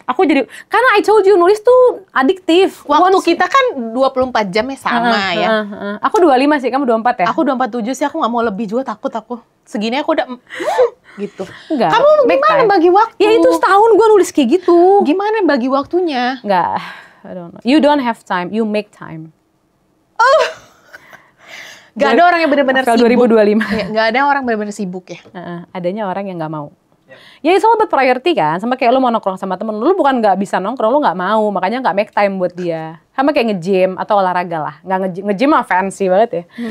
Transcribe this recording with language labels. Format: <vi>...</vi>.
<id>Aku jadi, karena</id> <en>I told you</en> <id>nulis tuh adiktif. Waktu kita kan 24 jam ya sama ya. Aku 25 sih, kamu 24 ya? Aku 27 sih, aku nggak mau lebih juga, takut aku. Segini aku udah gitu. Enggak. Kamu gimana bagi waktu? Ya itu setahun gue nulis kayak gitu. Gimana bagi waktunya? Enggak,</id> <en>I don't know. You don't have time, you make time.</en> <id>Gak ada orang yang benar-benar sibuk. 2025. Ya, gak ada orang benar-benar sibuk ya. Adanya orang yang nggak mau. Ya itu</id> <en>all about priority</en> <id>kan, sama kayak lu mau nongkrong sama temen lu bukan nggak bisa nongkrong, lu nggak mau, makanya nggak</id> <en>make time</en> <id>buat dia. Sama kayak nge-gym atau olahraga lah, nge-gym mah fancy banget ya.</id>